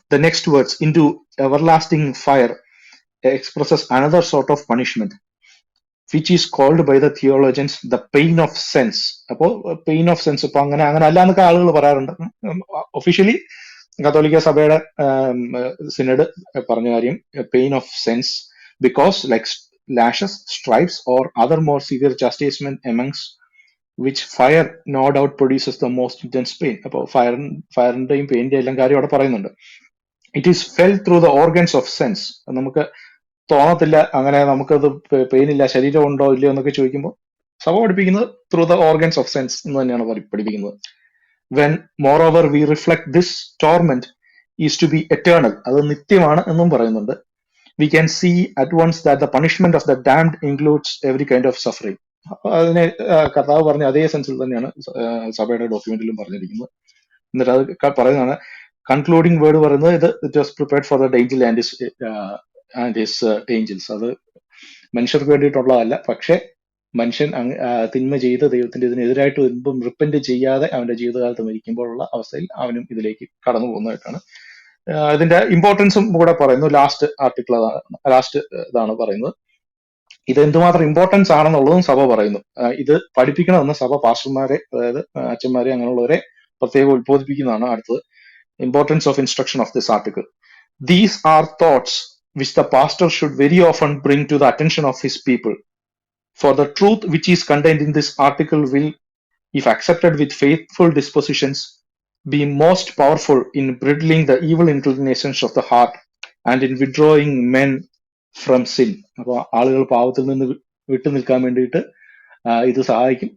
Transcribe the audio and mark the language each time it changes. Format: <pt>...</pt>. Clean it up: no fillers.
<en>The next words into everlasting fire expresses another sort of punishment which is called by the theologians the pain of sense.</en> <ml>അപ്പോ pain of sense ഇപ്പൊ അങ്ങനെ അല്ല എന്നൊക്കെ ആളുകൾ പറയാറുണ്ട്. Officially കത്തോലിക്ക സഭയുടെ സിനഡ് പറഞ്ഞ കാര്യം</ml> <en>Pain of sense because like lashes, stripes or other more severe chastisement amongst which fire no doubt produces the most intense pain.</en> <ml>അപ്പോൾ ഫയറിന്റെയും പെയിന്റെയും എല്ലാം കാര്യം അവിടെ പറയുന്നുണ്ട്.</ml> <en>It is felt through the organs of sense.</en> <ml>നമുക്ക് തോന്നത്തില്ല അങ്ങനെ നമുക്കത് പെയിൻ ഇല്ല, ശരീരം ഉണ്ടോ ഇല്ലയോ എന്നൊക്കെ ചോദിക്കുമ്പോൾ സഭ പഠിപ്പിക്കുന്നത്</ml> <en>through the organs of sense</en> <ml>എന്ന് തന്നെയാണ് പഠിപ്പിക്കുന്നത്.</ml> <en>when moreover we reflect this torment is to be eternal,</en> <ml>അത് നിത്യമാണ് എന്നും പറയുന്നുണ്ട്.</ml> <en>we can see at once that the punishment of the damned includes every kind of suffering.</en> <ml>അതിനെ കർത്താവ് പറഞ്ഞ അതേ സെൻസിൽ തന്നെയാണ് സഭയുടെ ഡോക്യുമെന്റിലും പറഞ്ഞിരിക്കുന്നത്. എന്നിട്ട് അത് പറയുന്നതാണ്</ml> <en>Concluding word പറയുന്നത് it was prepared for the danger and his angels.</en> <ml>അത് മനുഷ്യർക്ക് വേണ്ടിയിട്ടുള്ളതല്ല, പക്ഷെ മനുഷ്യൻ തിന്മ ചെയ്ത് ദൈവത്തിന്റെ ഇതിനെതിരായിട്ട് വരുമ്പം റിപ്പന്റ് ചെയ്യാതെ അവന്റെ ജീവിതകാലത്ത് മരിക്കുമ്പോഴുള്ള അവസ്ഥയിൽ അവനും ഇതിലേക്ക് കടന്നു പോകുന്നതായിട്ടാണ്. ഇതിന്റെ ഇമ്പോർട്ടൻസും കൂടെ പറയുന്നു. ലാസ്റ്റ് ഇതാണ് പറയുന്നത്. ഇത് എന്തുമാത്രം ഇമ്പോർട്ടൻസ് ആണെന്നുള്ളതും സഭ പറയുന്നു. ഇത് പഠിപ്പിക്കണമെന്ന് സഭ പാസ്റ്റർമാരെ, അതായത് അച്ഛന്മാരെ അങ്ങനെയുള്ളവരെ പ്രത്യേകം ഉത്ബോധിപ്പിക്കുന്നതാണ്.</ml> <en>അടുത്തത് importance of instruction of this article. These are thoughts which the pastor should very often bring to the attention of his people. For the truth which is contained in this article will, if accepted with faithful dispositions, be most powerful in bridling the evil inclinations of the heart and in withdrawing men from sin.</en> <ml>അപ്പൊ ആളുകൾ പാവത്തിൽ നിന്ന് വിട്ടു നിൽക്കാൻ വേണ്ടിയിട്ട് ഇത് സഹായിക്കും.</ml>